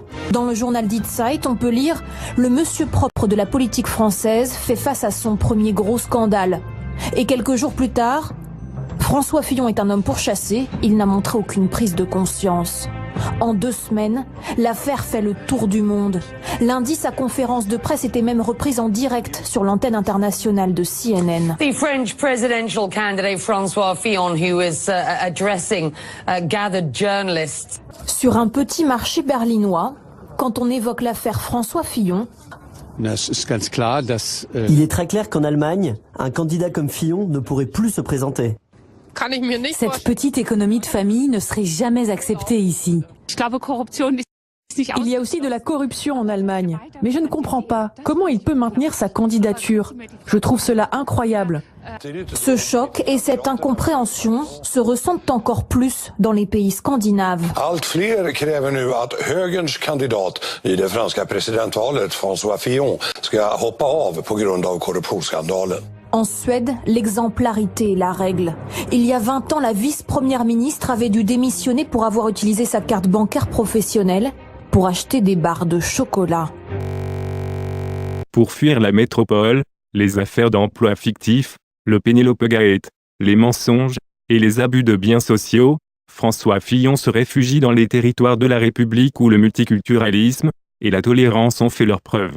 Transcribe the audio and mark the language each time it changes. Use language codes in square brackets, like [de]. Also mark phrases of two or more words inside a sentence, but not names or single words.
[fr] Dans le journal Die Zeit, on peut lire « Le monsieur propre de la politique française fait face à son premier gros scandale ». Et quelques jours plus tard, François Fillon est un homme pourchassé, il n'a montré aucune prise de conscience. En 2 semaines, l'affaire fait le tour du monde. Lundi, sa conférence de presse était même reprise en direct sur l'antenne internationale de CNN. [en] The French presidential candidate François Fillon, who is addressing gathered journalists. [fr] Sur un petit marché berlinois, quand on évoque l'affaire François Fillon, il est très clair qu'en Allemagne, un candidat comme Fillon ne pourrait plus se présenter. Cette petite économie de famille ne serait jamais acceptée ici. Il y a aussi de la corruption en Allemagne. Mais je ne comprends pas comment il peut maintenir sa candidature. Je trouve cela incroyable. Ce choc et cette incompréhension se ressentent encore plus dans les pays scandinaves. [sv] Allt fler kräver nu att högerns kandidat i det franska presidentvalet, François Fillon, ska hoppa av på grund av korruptionsskandalen. [fr] En Suède, l'exemplarité est la règle. Il y a 20 ans, la vice-première ministre avait dû démissionner pour avoir utilisé sa carte bancaire professionnelle pour acheter des barres de chocolat. Pour fuir la métropole, les affaires d'emploi fictifs, le Penelope Gate, les mensonges et les abus de biens sociaux, François Fillon se réfugie dans les territoires de la République où le multiculturalisme et la tolérance ont fait leurs preuves.